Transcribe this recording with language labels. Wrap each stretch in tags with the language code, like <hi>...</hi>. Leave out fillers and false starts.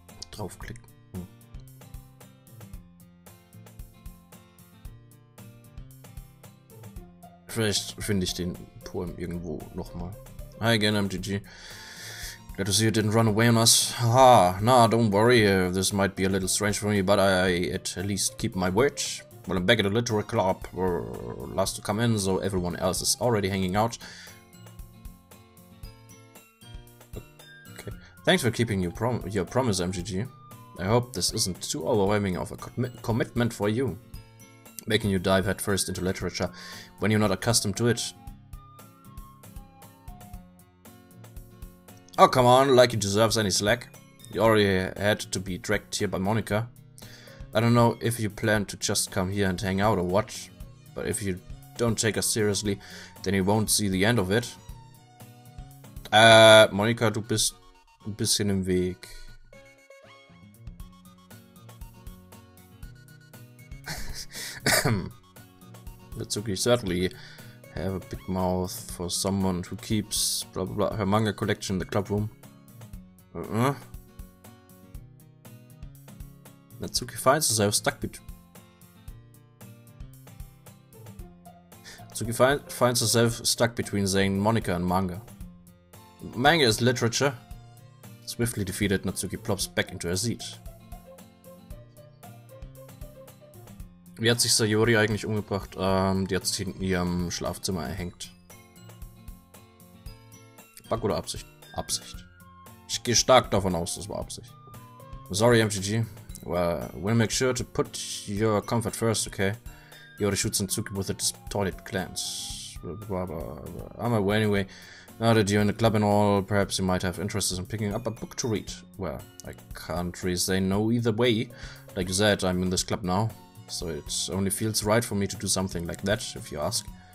<de>Draufklicken. Vielleicht finde ich den Poem irgendwo nochmal.</de> <en>Hi again, MGG. Glad to see you didn't run away on us. Haha, nah, don't worry. This might be a little strange for me, but I at least keep my word. Well, I'm back at the literary club. We're last to come in, so everyone else is already hanging out. Okay. Thanks for keeping your promise, MGG. I hope this isn't too overwhelming of a commitment for you. Making you dive headfirst into literature when you're not accustomed to it. Oh, come on, like he deserves any slack. You already had to be dragged here by Monica. I don't know if you plan to just come here and hang out or what, but if you don't take us seriously, then you won't see the end of it.</en> <de>Monica, du bist ein bisschen im Weg.</de> <en>Natsuki certainly have a big mouth for someone who keeps blah blah blah her manga collection in the club room. Natsuki finds herself stuck between. Natsuki finds herself stuck between saying Monica and manga. Manga is literature. Swiftly defeated, Natsuki plops back into her seat.</en> <de>Wie hat sich Sayori eigentlich umgebracht? Die hat sich in ihrem Schlafzimmer erhängt. Bug oder Absicht? Absicht. Ich gehe stark davon aus, das war Absicht. Sorry, MGG.</de> <en>Well, we'll make sure to put your comfort first, okay? Yori shoots Natsuki with a distorted glance. I'm away anyway. Now that you're in the club and all, perhaps you might have interest in picking up a book to read. Well, I can't really say no either way. Like you said, I'm in this club now, so it only feels right for me to do something like that, if you ask.</en>